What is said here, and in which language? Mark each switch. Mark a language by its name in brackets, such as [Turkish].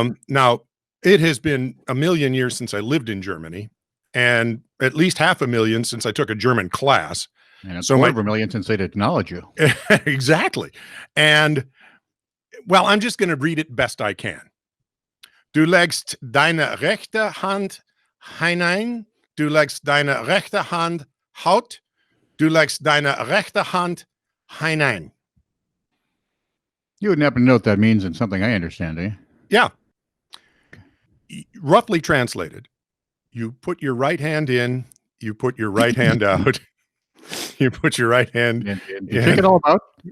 [English] Now, it has been 1,000,000 years since I lived in Germany, and at least 500,000 since I took a German class. And so 250,000 since they'd acknowledge you. Exactly. And well, I'm just going to read it best I can. [German] Du legst deine rechte Hand hinein. Du legst deine rechte Hand Haut. Du legst deine rechte Hand hinein. [English] You wouldn't happen to know what that means in something I understand, do you? Yeah. Roughly translated, you put your right hand in, you put your right hand out. You put your right hand And you take it all about?